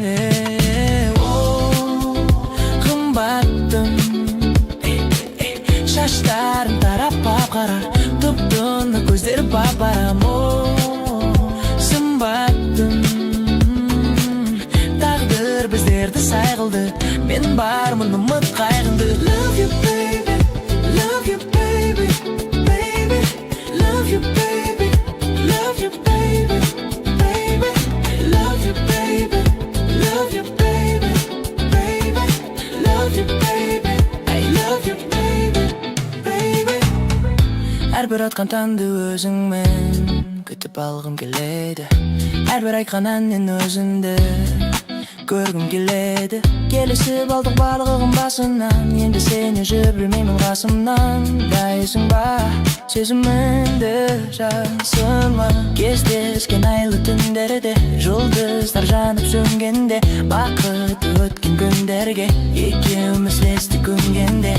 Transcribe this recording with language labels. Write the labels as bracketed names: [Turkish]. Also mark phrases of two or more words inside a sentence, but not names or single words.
[Kazakh] О, қымбаттым, шаштарын тарап қара, тұп-тұнық көздері бап-барам. Сымбаттым, тағдыр біздерді сайғылды, мен бармын үміт қайғынды. [English] Love you baby, love you baby, baby, love you baby, love you baby, baby, love you baby, love you baby, baby, love you baby, I love you baby, baby. [Kazakh] Әрбір атқан таңды өзіңмен күтіп алғым келеді, әрбір айтқан әннен өзіңді көргім келеді. Келісіп алдық барлығын басынан, енді сені жібермеймін қасымнан. Дайысың ба сезімімді жасыма, кездескен айлы түндерде, жұлдыздар жанып сөнгенде, бақытты өткен күндерге екеуміз лесті көнгенде.